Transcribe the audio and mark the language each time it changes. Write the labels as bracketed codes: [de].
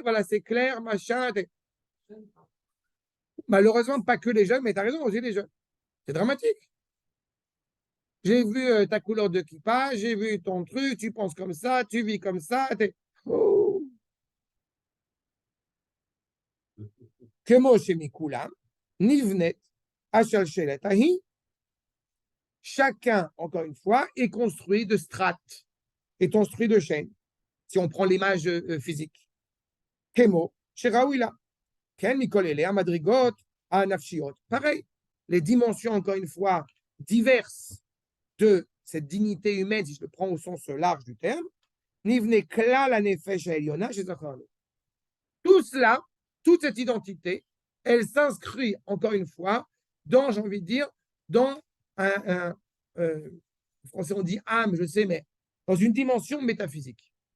[fr] Voilà, c'est clair, machin. Malheureusement, pas que les jeunes, mais tu as raison, aussi les jeunes. C'est dramatique. J'ai vu ta couleur de kippa, j'ai vu ton truc, tu penses comme ça, tu vis comme ça. Oh. [he] כמו שמכולם, נבנית השלשלת ההיא. [fr] Chacun, encore une fois, est construit de strates, est construit de chaînes, si on prend l'image physique. [he] כמו שראוי לה. כן, מכל אלה, המדרגות הנפשיות. [fr] Pareil, les dimensions, encore une fois, diverses de cette dignité humaine, si je le prends au sens large du terme, [he] nivne klal hanefesh ha'elyona shezacharnu. [fr] Tout cela, toute cette identité, elle s'inscrit, encore une fois, dans, j'ai envie de dire, dans en français on dit âme, je sais, mais dans une dimension métaphysique.